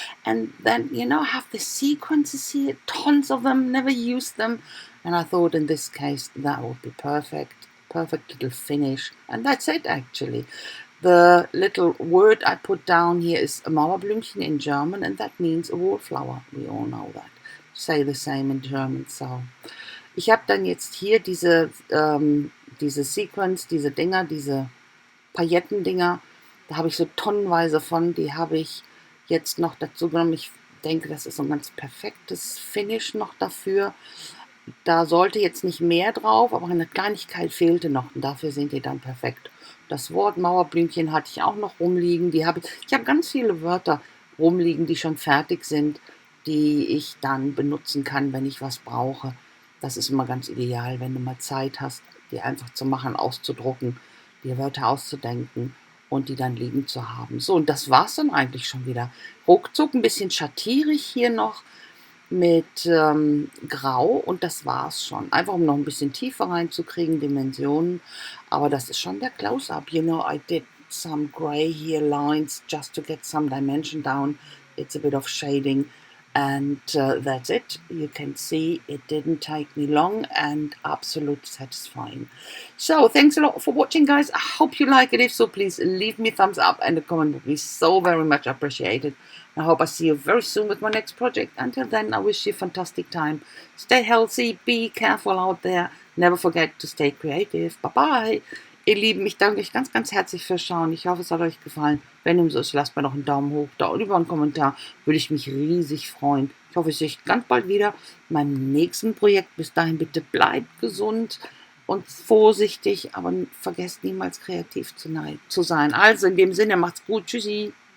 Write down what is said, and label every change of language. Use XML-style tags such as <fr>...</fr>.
<en>And then, have the sequences here, tons of them, never used them, and I thought in this case that would be perfect little finish. And that's it, actually. The little word I put down here is Mauerblümchen in German, and that means a wallflower. We all know that. Say the same in German.</en> <de>So, ich habe dann jetzt hier diese Sequence, diese Dinger, diese Paillettendinger, da habe ich so tonnenweise von, die habe ich jetzt noch dazu genommen. Ich denke, das ist so ein ganz perfektes Finish noch dafür. Da sollte jetzt nicht mehr drauf, aber eine Kleinigkeit fehlte noch und dafür sind die dann perfekt. Das Wort Mauerblümchen hatte ich auch noch rumliegen. Ich habe ganz viele Wörter rumliegen, die schon fertig sind, die ich dann benutzen kann, wenn ich was brauche. Das ist immer ganz ideal, wenn du mal Zeit hast, die einfach zu machen, auszudrucken, die Wörter auszudenken und die dann liegen zu haben. So, und das war's dann eigentlich schon wieder. Ruckzuck ein bisschen schattierig hier noch mit Grau und das war's schon. Einfach um noch ein bisschen tiefer reinzukriegen, Dimensionen. Aber das ist schon der Close-Up.</de> <en>I did some gray here lines just to get some dimension down. It's a bit of shading. And that's it. You can see it didn't take me long and absolutely satisfying. So thanks a lot for watching, guys. I hope you like it. If so, please leave me a thumbs up and a comment would be so very much appreciated. I hope I see you very soon with my next project. Until then, I wish you a fantastic time. Stay healthy, be careful out there. Never forget to stay creative. Bye-bye.</en> <de>Ihr Lieben, ich danke euch ganz, ganz herzlich fürs Schauen. Ich hoffe, es hat euch gefallen. Wenn dem so ist, lasst mir noch einen Daumen hoch da und über einen Kommentar. Würde ich mich riesig freuen. Ich hoffe, ich sehe euch ganz bald wieder in meinem nächsten Projekt. Bis dahin bitte bleibt gesund und vorsichtig, aber vergesst niemals kreativ zu sein. Also in dem Sinne, macht's gut. Tschüssi.</de>